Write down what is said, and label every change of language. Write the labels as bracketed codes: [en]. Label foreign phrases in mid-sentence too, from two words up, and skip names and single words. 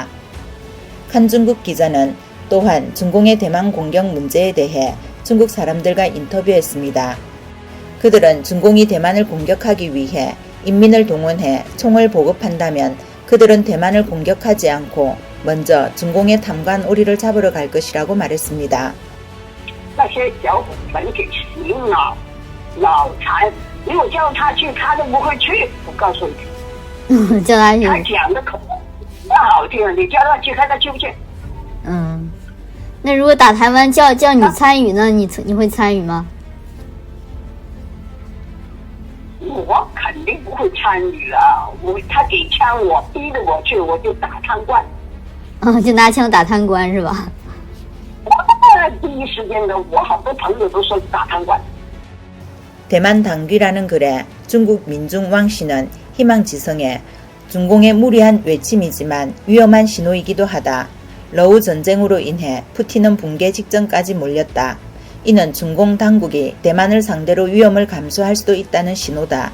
[ko] 한중국 기자는 또한 중공의 대만 공격 문제에 대해 중국 사람들과 인터뷰했습니다. 그들은 중공이 대만을 공격하기 위해 인민을 동원해 총을 보급한다면 그들은 대만을 공격하지 않고 먼저 중공의 탐관 오리를 잡으러 갈 것이라고 말했습니다. [zh] 那如果打台湾叫你参与呢？你会参与吗？我肯定不会参与啊！他给枪我，逼着我去，我就打贪官。就拿枪打贪官是吧？第一时间的，我好多朋友都说打贪官。 [ko] 대만 당귀라는 글에 중국 민중 왕씨는 희망지성에 중공의 무리한 외침이지만 위험한 신호이기도 하다. 러우 전쟁으로 인해 푸틴은 붕괴 직전까지 몰렸다. 이는 중공 당국이 대만을 상대로 위험을 감수할 수도 있다는 신호다.